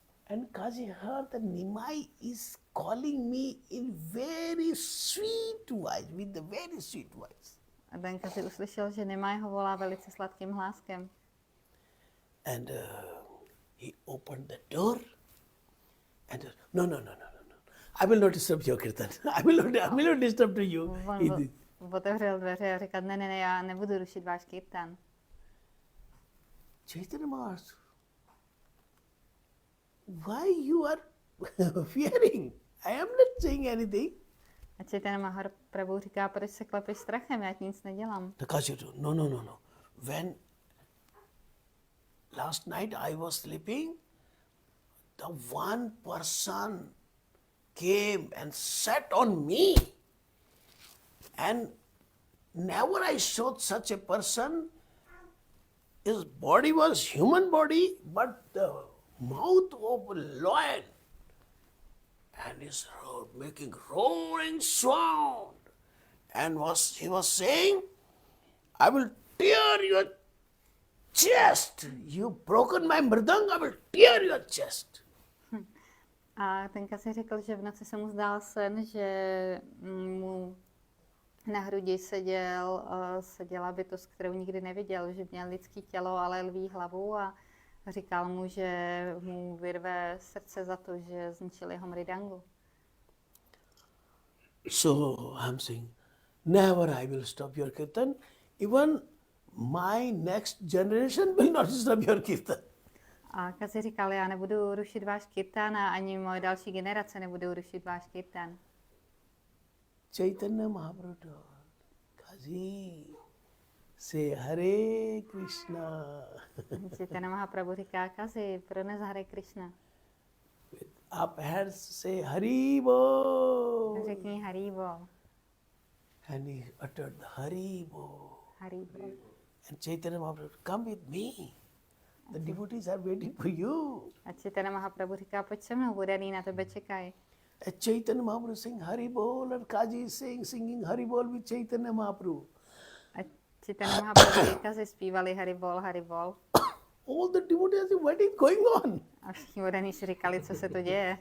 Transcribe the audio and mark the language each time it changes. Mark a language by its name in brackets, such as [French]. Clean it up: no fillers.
[English] And Kazi heard that Nimai is calling me in very sweet voice, with a very sweet voice. [Czech] A ten Kazi uslyšel, že Nimai ho volá velice sladkým hláskem. [English] And he opened the door and no. I will not disturb your kirtan. I will not disturb to you. [Czech] On otevřel dveře a říkal, ne, já nebudu rušit váš kirtan. [English] Chaitanya Maharaj, why you are fearing? I am not saying anything. [Czech] A Chaitanya Mahaprabhu říká, proč se klepeš strachem, já ti nic nedělám. [English] The Kazi told, no. When last night I was sleeping, the one person came and sat on me. And never I saw such a person. His body was human body, but the mouth of a lion. And he's making roaring sound. And he was saying, I will tear your chest. You've broken my mridanga, I will tear your chest. [Czech] A ten Kazi řekl, že v noci se mu zdál sen, že mu na hrudi seděla bytost, kterou nikdy neviděl, že měl lidský tělo, ale lví hlavu, a říkal mu, že mu vyrve srdce za to, že zničil jeho mridangu. [English] So I'm saying, never I will stop your kirtan. Even my next generation will not stop your kirtan. [Czech] A Kazi říkal, já nebudu rušit váš kirtan a ani moje další generace nebudou rušit váš kirtan. [English] Chaitanya Mahaprabhu told, Kazi, say Hare Krishna. [Czech] Chaitanya Mahaprabhu říká Kazi, prones Hare Krishna. [English] With up hands say Hari Bol. [Czech] Řekni Hari Bol. [English] And he uttered the Hari Bol. Hari Bol. And Chaitanya Mahaprabhu, come with me. The devotees are waiting for you. [Czech] A Chaitanya Mahaprabhu říká, pojď se mnou, vodaný na tebe čekají. [English] And Chaitanya Mahaprabhu sing Hari Bol and Kaji is singing Hari Bol with Chaitanya Mahaprabhu. [Czech] A Chaitanya Mahaprabhu a Kazi zpívali Hari Bol, Hari Bol. [English] All the devotees say, what is going on? [Czech] A všichni vodaný si říkali, co se to děje.